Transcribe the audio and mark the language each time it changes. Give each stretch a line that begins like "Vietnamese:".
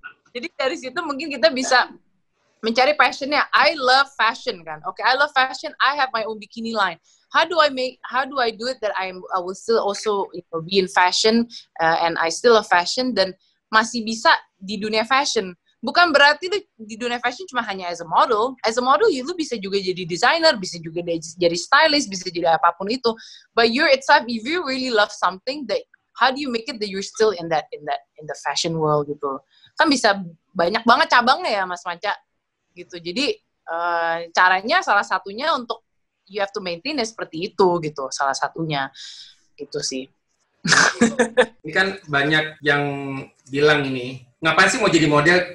Indonesian: Jadi dari situ mungkin kita bisa mencari passionnya.
English: I love fashion kan. Okay, I love fashion. I have my own bikini line. How do I do it that I will still also, you know, be in fashion, and I still love fashion,
Indonesian: dan masih bisa di dunia fashion. Bukan berarti lu di dunia fashion cuma hanya
English: as a model. As a model,
Indonesian: lu bisa juga jadi designer, bisa juga jadi stylist, bisa jadi apapun itu.
English: But you're itself, if you really love something, that how do you make it that you're still in the fashion world gitu?
Indonesian: Kan bisa banyak banget cabangnya ya Mas Manca. Gitu. Jadi caranya salah satunya untuk
English: you have to maintain
Indonesian: seperti itu gitu, salah satunya gitu sih. Ini kan banyak yang bilang ini, ngapain sih mau jadi model?